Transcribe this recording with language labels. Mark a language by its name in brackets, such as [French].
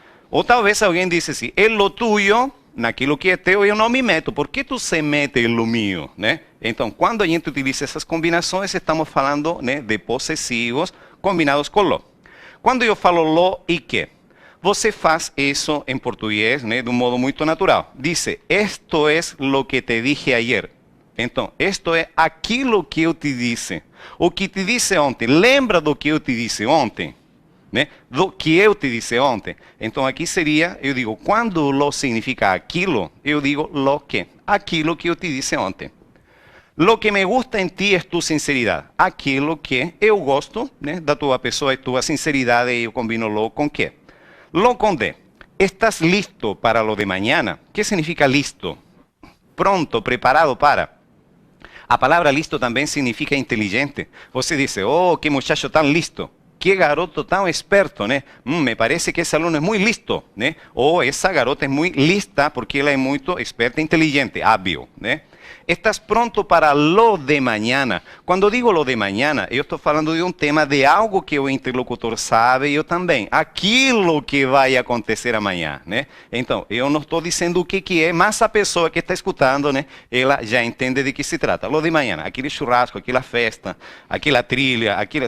[Portuguese] Ou talvez alguém disse assim, em [Spanish] lo tuyo, [Portuguese] naquilo que é teu, eu não me meto. Por que tu se mete em [Spanish] lo mío, [Portuguese] né? Então, quando a gente utiliza essas combinações, estamos falando, né, de possessivos combinados com lo. Quando eu falo lo e que, você faz isso em português, né, de um modo muito natural. [Spanish] Dice, esto es lo que te dije ayer. [Portuguese] Então, isto é aquilo que eu te disse. O que te disse ontem. Lembra do que eu te disse ontem? Né? Do que eu te disse ontem. Então aqui seria, eu digo, quando lo significa aquilo, eu digo lo que. Aquilo que eu te disse ontem. [Spanish] Lo que me gusta [Portuguese] em ti é tu sinceridade. Aquilo que eu gosto, né, da tua pessoa é tua sinceridade e eu combino lo com que. Lo com de. [Spanish] Estás listo para lo de mañana. ¿Qué significa listo? [Portuguese] Pronto, preparado para. A palavra listo também significa inteligente. Você diz, oh, que muchacho tão listo. Que garoto tão esperto, né? Me parece que esse aluno é muito listo, né? Ou essa garota é muito lista porque ela é muito esperta e inteligente, hábil, né? [Spanish] Estás pronto para lo de mañana. [Portuguese] Quando digo lo de mañana, eu estou falando de um tema de algo que o interlocutor sabe e eu também. Aquilo que vai acontecer amanhã, né? Então, eu não estou dizendo o que é, mas a pessoa que está escutando, né? Ela já entende de que se trata. [Spanish] Lo de mañana, [Portuguese] aquele churrasco, aquela festa, aquela trilha, aquilo...